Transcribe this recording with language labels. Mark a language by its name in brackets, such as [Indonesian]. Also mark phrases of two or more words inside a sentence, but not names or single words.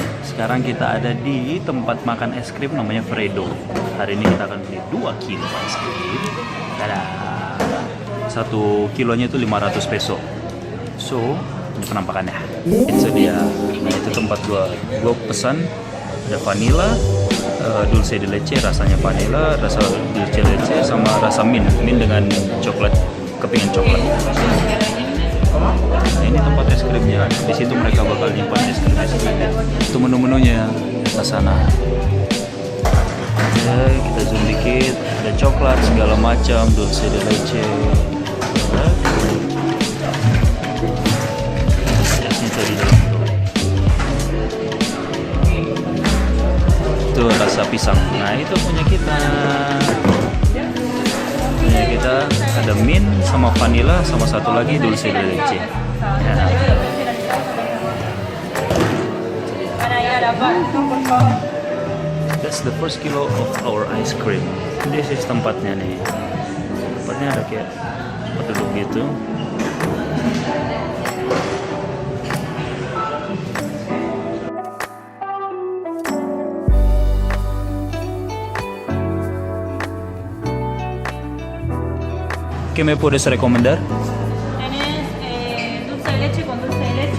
[Indonesian] Sekarang kita ada di tempat makan es krim namanya Fredo. Hari ini kita akan beli 2 kilo es krim. Tada. 1 kilonya itu 500 peso. So, ini penampakannya. Itu dia. Nah, itu tempat gua pesan ada vanilla, [Spanish] dulce de leche, [Indonesian] rasanya vanilla, rasa [Spanish] dulce de leche [Indonesian] sama rasa mint dengan coklat, kepingan coklat. Nah, ini tempat es krimnya. Di situ mereka bakal nyimpan es krim. Itu menu-menunya ke sana. Oke, kita zoom dikit. Ada coklat segala macam, [Spanish] dulce de leche. [Indonesian] Esnya tuh di dalam tuh. Itu rasa pisang. Nah, itu punya kita. Punya kita ada mint sama vanilla sama satu lagi [Spanish] dulce de leche. [Indonesian] Ya. [English] That's the first kilo of our ice cream. This is [Indonesian] tempatnya nih. Tempatnya ada kayak penduduk gitu. [Spanish] ¿Qué me puedes recomendar? Tienes dulce de leche con dulce de leche.